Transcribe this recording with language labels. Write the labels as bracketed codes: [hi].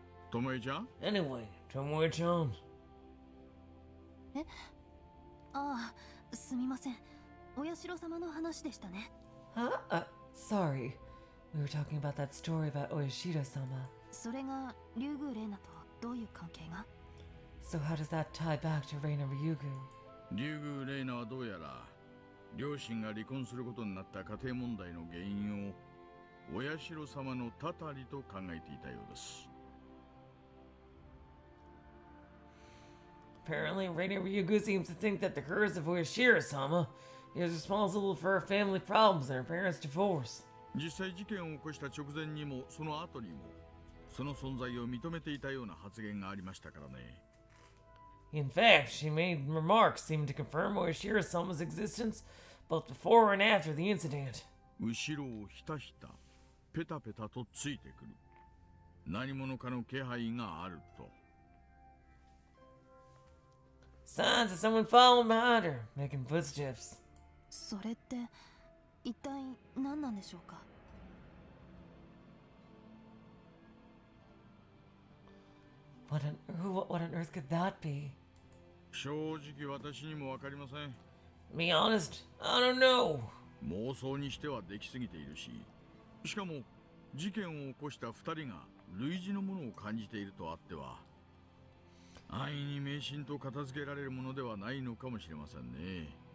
[ja] ともえちゃん [en] Anyway, Tomoe-chan. [ja] ああ、すみません。お社様の話でしたね。 [en] Huh? Sorry. We were talking about that story about Oyashiro-sama. [ja] それが竜宮玲奈とどういう関係が？ [en] So how does that tie back to Reina Ryugu? [ja] 竜宮玲奈はどうやら両親が離婚することになった家庭問題の原因をお社様のたたりと考えていたようです。 [en] Apparently, Reina Ryugu seems to think that the curse of Oyashiro-sama is responsible for her family problems and her parents' divorce. [ja] 実際事件を起こした直前にもその後にもその存在を認めていたような発言がありましたからね。 [en] In fact, she made remarks seeming to confirm Oyashiro-sama's existence both before and after the incident. [ja] 後ろをひたひたペタペタとついてくる何者かの気配があると。 [en] Signs of someone following behind her, making footsteps. [ja] それって一体何なんでしょうか？ [en] What on earth could that be? [ja] 正直私にもわかりません。 [en] To be honest, I don't know. [ja] 妄想にしてはできすぎているし、しかも事件を起こした2人が類似のものを感じているとあっては安易に迷信と片付けられるものではないのかもしれませんね。